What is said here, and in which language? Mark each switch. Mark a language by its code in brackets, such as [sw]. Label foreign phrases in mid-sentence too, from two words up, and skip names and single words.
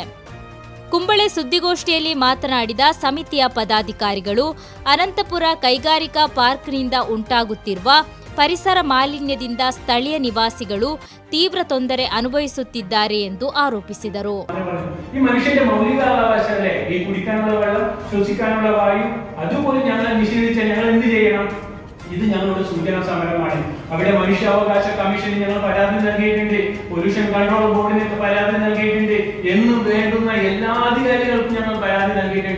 [kn] ಕುಂಬಳೆ ಸುದ್ದಿಗೋಷ್ಠಿಯಲ್ಲಿ ಮಾತನಾಡಿದ ಸಮಿತಿಯ ಪದಾಧಿಕಾರಿಗಳು ಅನಂತಪುರ ಕೈಗಾರಿಕಾ ಪಾರ್ಕ್ನಿಂದ ಉಂಟಾಗುತ್ತಿರುವ ಪರಿಸರ ಮಾಲಿನ್ಯದಿಂದ ಸ್ಥಳೀಯ ನಿವಾಸಿಗಳು ತೀವ್ರ ತೊಂದರೆ ಅನುಭವಿಸುತ್ತಿದ್ದಾರೆ ಎಂದು ಆರೋಪಿಸಿದರು. [ml] ഈ മനുഷ്യന്റെ മൗലിക അവകാശമല്ലേ ഈ കുടിക്കാനുള്ള വെള്ളം, ശ്വസിക്കാനുള്ള വായു? അതുപോലെ ഞങ്ങൾ നിഷേധിച്ചാൽ ഞങ്ങൾ എന്ത് ചെയ്യണം? ഇത് ഞങ്ങളുടെ സൂചനാ സമരമാണ്. അവിടെ മനുഷ്യാവകാശ കമ്മീഷന് ഞങ്ങൾ പരാതി നൽകിയിട്ടുണ്ട്, പൊല്യൂഷൻ കൺട്രോൾ ബോർഡിന് പരാതി നൽകിയിട്ടുണ്ട്, എന്നും വേണ്ടുന്ന എല്ലാ അധികാരികൾക്കും ഞങ്ങൾ പരാതി നൽകിയിട്ടുണ്ട്.